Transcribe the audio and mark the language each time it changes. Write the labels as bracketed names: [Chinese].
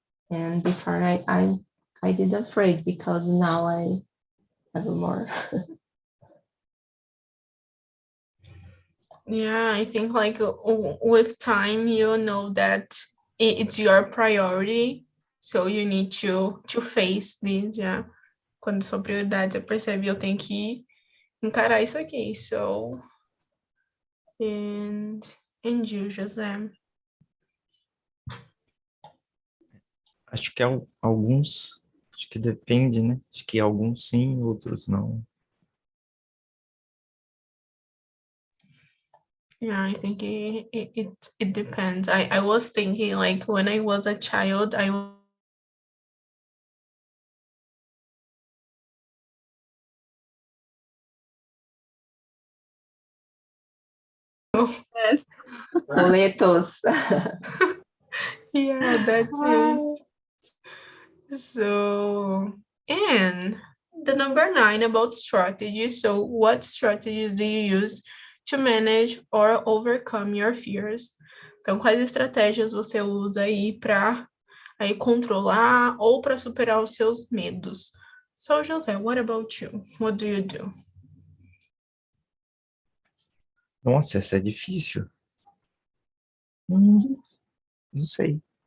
[English] And before I did afraid because now I have more. Yeah, I think like with time, you know that it's your priority, so you need to face this. [Portuguese] Yeah, quando sua prioridade você percebe, eu tenho que encarar isso aqui. [English] So, and and you, José? [Portuguese] Acho que alguns, acho que depende, né? Acho que alguns sim, outros não. [English] Yeah, I think it depends. I was thinking like when I was a child, I Yes. [Portuguese] Boletos. [English] yeah, that's it. So, and the number 9 about strategies. So, what strategies do you use to manage or overcome your fears? [Portuguese] Então, quais estratégias você usa aí para aí controlar ou para superar os seus medos? [English] So, José, what about you? What do you do? [Portuguese] Nossa, essa é difícil. Não sei.